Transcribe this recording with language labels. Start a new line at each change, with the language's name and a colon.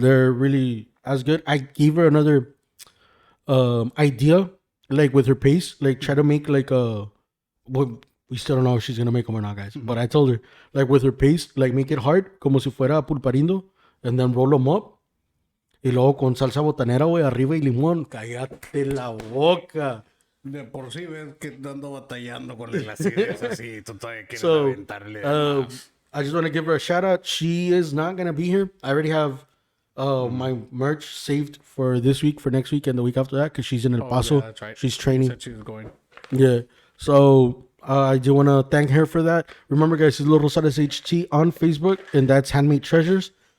English: They're really as good. I gave her another idea, like with her paste, like try to make like a. Well, we still don't know if she's gonna make them or not, guys. But I told her, like with her paste, like make it hard,
Spanish: como si fuera pulparindo,
English: and then roll them up.
Spanish: Y luego con salsa botanera, güey, arriba y limón. Cállate la boca. De por sí ves que ando batallando con las ideas así. Tú todavía quieres
English: So,
Spanish: aventarle más.
English: I just want to give her a shout out. She is not going to be here. I already have my merch saved for this week, for next week, and the week after that, because she's in El Paso. Yeah, that's right. She's training. She said she was going. Yeah. So I do want to thank her for that. Remember, guys, it's Little Rosales HT on Facebook, and that's Handmade Treasures.